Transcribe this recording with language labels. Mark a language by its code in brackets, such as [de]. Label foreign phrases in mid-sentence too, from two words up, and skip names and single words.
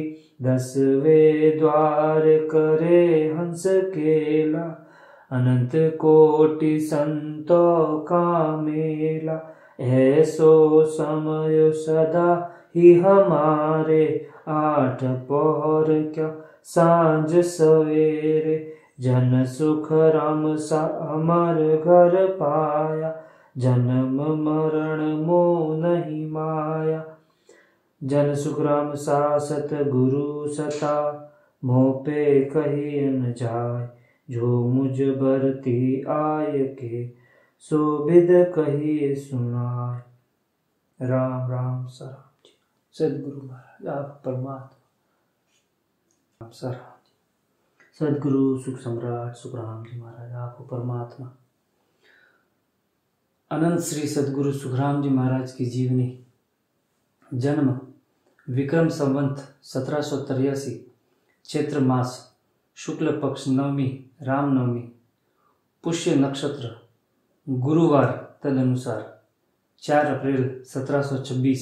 [hi] 10वें द्वार करे हंस केला, अनंत कोटि संतों का मेला। ऐसो समय सदा ही हमारे, 8 पहर क्या सांझ सवेरे। जन सुख राम सा अमर घर पाया, जन्म मरण मोह नहीं माया। जन सुख राम सा सत गुरु सता, मोह पे कही न जाय। जो मुझ बरती आय के, सो बिद कही सुनाय। राम राम सराम जी। सदगुरु महाराज आप परमात्मा। सराम जी। सदगुरु सुख सम्राट सुखराम जी महाराज आप परमात्मा। अनंत श्री सदगुरु सुखराम जी महाराज की जीवनी। जन्म विक्रम संवत 1783, चैत्र मास, शुक्ल पक्ष नवमी, रामनवमी, पुष्य नक्षत्र, गुरुवार तदनुसार 4 अप्रैल 1726।